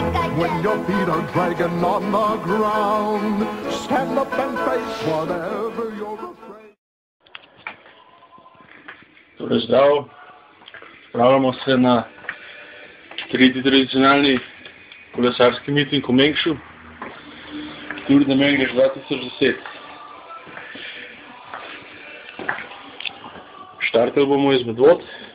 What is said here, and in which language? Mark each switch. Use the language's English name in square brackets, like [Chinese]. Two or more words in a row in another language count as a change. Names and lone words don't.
[English] when your feet are dragging on the ground. Stand up and face whatever you're afraid. [Slovenian] Torej zdravo, spravljamo se na tretji tradicionalni kolesarski miting v Mengšu, Tour de Mengeš 2010. Štartali bomo iz Medvod.